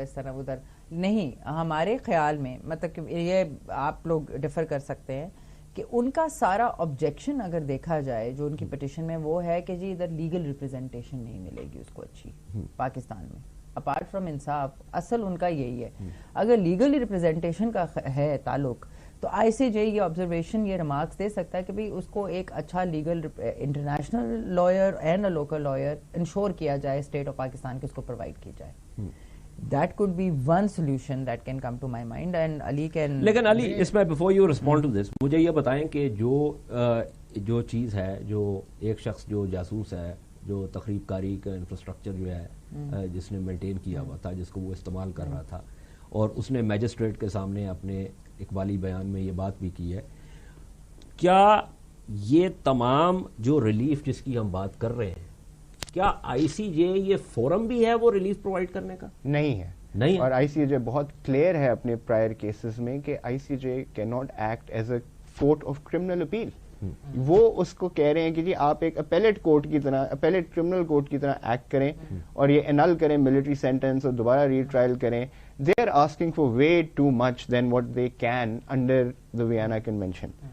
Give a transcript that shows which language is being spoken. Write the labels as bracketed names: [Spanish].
[Urdu] اس طرح ادھر نہیں, ہمارے خیال میں مطلب کہ یہ آپ لوگ ڈیفر کر سکتے ہیں کہ ان کا سارا آبجیکشن اگر دیکھا جائے جو ان کی پٹیشن میں وہ ہے کہ جی ادھر لیگل ریپرزینٹیشن نہیں ملے گی اس کو اچھی پاکستان میں, اپارٹ فرام انصاف. اصل ان کا یہی ہے. اگر لیگل ریپرزینٹیشن کا ہے تعلق تو آئی سی جے یہ آبزرویشن یہ ریمارکس دے سکتا ہے کہ بھئی اس کو ایک اچھا legal international lawyer [English] and a local lawyer [Urdu] ensure کیا جائے اسٹیٹ آف پاکستان کے اس کو پرووائڈ کی جائے. [English] That could be one solution that can come to my mind, and Ali can. [Urdu] لیکن علی اس میں [English] before you respond to this [Urdu] مجھے یہ بتائیں کہ جو چیز ہے, جو ایک شخص جو جاسوس ہے, جو تخریب کاری کا انفراسٹرکچر جو ہے جس نے مینٹین کیا ہوا تھا, جس کو وہ استعمال کر رہا تھا, اور اس نے میجسٹریٹ کے سامنے اپنے اقبالی بیان میں یہ بات بھی کی ہے, کیا یہ تمام جو ریلیف جس کی ہم بات کر رہے ہیں کیا آئی سی جے یہ فورم بھی ہے وہ ریلیف پرووائڈ کرنے کا؟ نہیں ہے. اور آئی سی جے بہت کلیئر ہے اپنے پرائر کیسز میں کہ آئی سی جے [English] کی not act as a court of criminal appeal. [Urdu] وہ اس کو کہہ رہے ہیں کہ جی آپ ایک اپیلیٹ کورٹ کی طرح, اپیلیٹ کرمنل کورٹ کی طرح ایکٹ کریں اور یہ انل کریں ملٹری سینٹنس اور دوبارہ ری ٹرائل کریں. [English] They are asking for way too much than what they can under the Vienna convention.